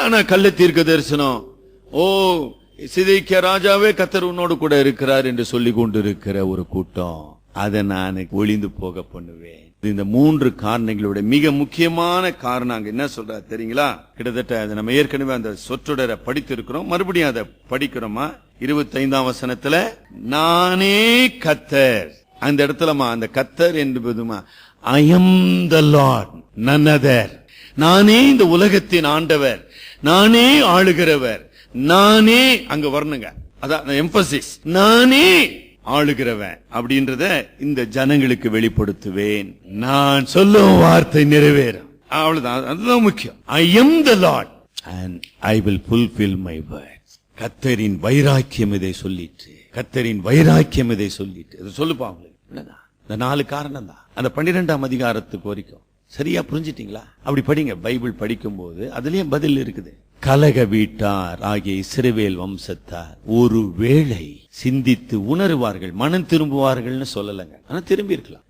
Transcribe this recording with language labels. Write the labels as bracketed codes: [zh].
[ta] ஆனா கள்ள தீர்க்க தரிசனம், ஓ சிதேக்கியா ராஜாவே கர்த்தர் உன்னோடு கூட இருக்கிறார் என்று சொல்லி கொண்டிருக்கிற ஒரு கூட்டம். அதை நான் ஒளிந்து போக பண்ணுவேன். இந்த மூன்று காரணங்களோட மிக முக்கியமான காரணம் அங்க என்ன சொல்ற தெரியுங்களா? கிட்டத்தட்ட அதை நம்ம ஏற்கனவே அந்த சொற்றொடரை படித்திருக்கிறோம், மறுபடியும் அதை படிக்கிறோமா? 25ஆம் வசனத்துல நானே கர்த்தர். அந்த இடத்துலமா அந்த கர்த்தர் என்பதுமா [en] I am the Lord, none other. [ta] நானே இந்த உலகத்தின் ஆண்டவர், நானே ஆளுகிறவர், நானே அங்க வரணுங்க, அதான் எம்பசிஸ், நானே ஆளுகிறவன் அப்படின்றத இந்த ஜனங்களுக்கு வெளிப்படுத்துவேன், நான் சொல்லும் வார்த்தை நிறைவேறும். அவ்வளவுதான், அதுதான் முக்கியம். [en] I am the Lord and I will fulfill my words. [ta] கர்த்தரின் வைராக்கியம் இதை சொல்லிட்டு, கர்த்தரின் வைராக்கியம் இதை சொல்லிட்டு, இது சொல்லுப்பா உங்களுக்கு. இந்த 4 காரணம் தான் அந்த 12ஆம் அதிகாரத்துக்கு வரைக்கும். சரியா புரிஞ்சிட்டீங்களா? அப்படி படிங்க, பைபிள் படிக்கும் போது அதுலயும் பதில் இருக்குது. கலக வீட்டார் ஆகிய இஸ்ரவேல் வம்சத்தார் ஒருவேளை சிந்தித்து உணருவார்கள், மனம் திரும்புவார்கள்னு சொல்லலங்க, ஆனா திரும்பி இருக்கலாம்.